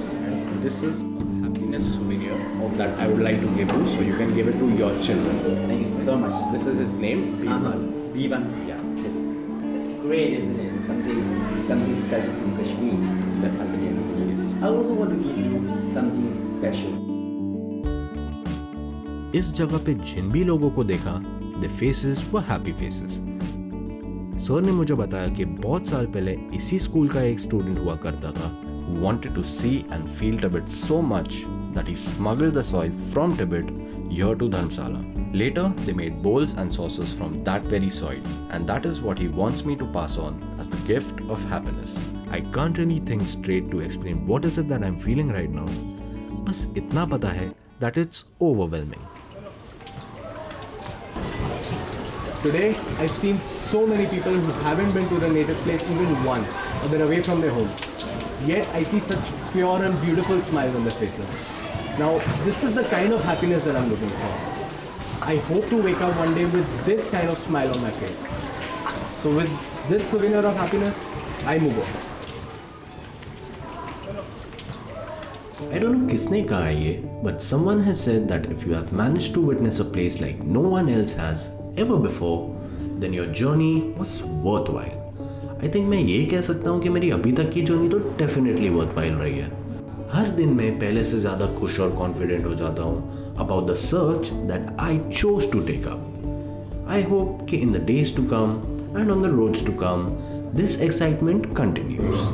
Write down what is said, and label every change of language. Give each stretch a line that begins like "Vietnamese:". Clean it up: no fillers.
English: And this is a happiness souvenir that I would like to give you, so you can give it to your children. Thank you so much. This is his name, Biban. Biban. Yeah. It's great, isn't it? Something special from Kashmir. It's a happiness. I also want to give you something special.
Hindi: इस जगह पे जिन भी लोगों को देखा,
English: their faces were happy faces.
Hindi: Sir ने मुझे बताया कि बहुत साल पहले इसी स्कूल का एक स्टूडेंट हुआ करता था
English: who wanted to see and feel Tibet so much that he smuggled the soil from Tibet here to Dharamsala. Later, they made bowls and saucers from that very soil, and that is what he wants me to pass on as the gift of happiness. I can't really think straight to explain what is it that I'm feeling right now.
Hindi: बस इतना पता है
English: that it's overwhelming. Today, I've seen so many people who haven't been to the native place even once, or they're away from their home. Yet, I see such pure and beautiful smiles on their faces. Now, this is the kind of happiness that I'm looking for. I hope to wake up one day with this kind of smile on my face. So with this souvenir of happiness, I move on. I don't know
Hindi: किसने कहा है ये,
English: but someone has said that if you have managed to witness a place like no one else has ever before, then your journey was worthwhile. I think
Hindi: मैं ये कह सकता हूँ कि मेरी अभी तक की जर्नी तो डेफिनेटली worthwhile रही है. हर दिन मैं पहले से ज़्यादा खुश और कॉन्फिडेंट हो जाता हूँ
English: about the search that I chose to take up. I hope
Hindi: कि
English: in the days to come and on the roads to come, this excitement continues.